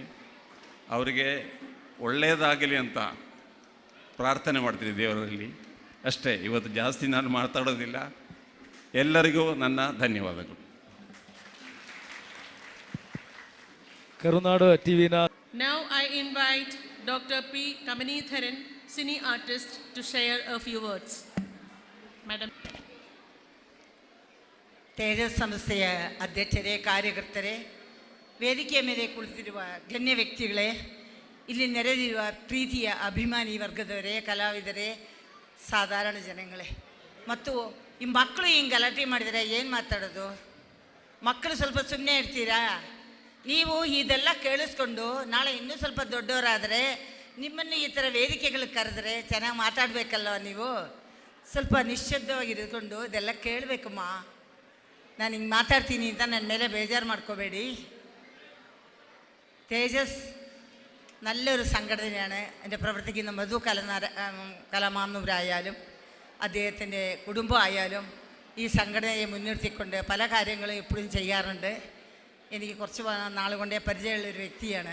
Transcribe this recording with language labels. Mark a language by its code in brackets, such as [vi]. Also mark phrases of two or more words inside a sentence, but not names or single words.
[kn] ಅವರಿಗೆ ಒಳ್ಳೆಯದಾಗಲಿ ಅಂತ ಪ್ರಾರ್ಥನೆ ಮಾಡ್ತೀನಿ ದೇವರಲ್ಲಿ. ಅಷ್ಟೇ, ಇವತ್ತು ಜಾಸ್ತಿ ನಾನು ಮಾತಾಡೋದಿಲ್ಲ. ಎಲ್ಲರಿಗೂ ನನ್ನ ಧನ್ಯವಾದಗಳು. ಕರುನಾಡು ಟಿವಿನ [en] Now I invite Dr. P. Kamanitharan, cine artist, to share a few words. Madam. [kn] ತೇಜಸ್ ಸಂಸ್ಥೆಯ ಅಧ್ಯಕ್ಷರೇ, ಕಾರ್ಯಕರ್ತರೇ, ವೇದಿಕೆಯ ಮೇಲೆ ಕುಳಿತಿರುವ ಗಣ್ಯ ವ್ಯಕ್ತಿಗಳೇ, ಇಲ್ಲಿ ನೆರೆದಿರುವ ಪ್ರೀತಿಯ ಅಭಿಮಾನಿ ವರ್ಗದವರೇ, ಕಲಾವಿದರೇ, ಸಾಧಾರಣ ಜನಗಳೇ, ಮತ್ತು ಈ ಮಕ್ಕಳು ಹಿಂಗೆ ಗಲಾಟೆ ಮಾಡಿದರೆ ಏನು ಮಾತಾಡೋದು? ಮಕ್ಕಳು ಸ್ವಲ್ಪ ಸುಮ್ಮನೆ ಇರ್ತೀರಾ? ನೀವು ಇದೆಲ್ಲ ಕೇಳಿಸ್ಕೊಂಡು ನಾಳೆ ಇನ್ನೂ ಸ್ವಲ್ಪ ದೊಡ್ಡವರಾದರೆ ನಿಮ್ಮನ್ನು ಈ ಥರ ವೇದಿಕೆಗಳಿಗೆ ಕರೆದ್ರೆ ಚೆನ್ನಾಗಿ ಮಾತಾಡಬೇಕಲ್ವ? ನೀವು ಸ್ವಲ್ಪ ನಿಶ್ಶಬ್ದವಾಗಿ ಇದ್ಕೊಂಡು ಇದೆಲ್ಲ ಕೇಳಬೇಕಮ್ಮ. ನಾನು ಹಿಂಗೆ ಮಾತಾಡ್ತೀನಿ ಅಂತ ನನ್ನ ಮೇಲೆ ಬೇಜാറ് ಮಾಡ್ಕೋಬೇಡಿ. [ml] തേജസ് നല്ലൊരു സംഘടനയാണ്. എൻ്റെ പ്രവർത്തിക്കുന്ന മധു കലമാന്നൂരായാലും അദ്ദേഹത്തിൻ്റെ കുടുംബമായാലും ഈ സംഘടനയെ മുൻനിർത്തിക്കൊണ്ട് പല കാര്യങ്ങളും എപ്പോഴും ചെയ്യാറുണ്ട്. എനിക്ക് കുറച്ച് നാൾ കൊണ്ടേ പരിചയമുള്ളൊരു വ്യക്തിയാണ്.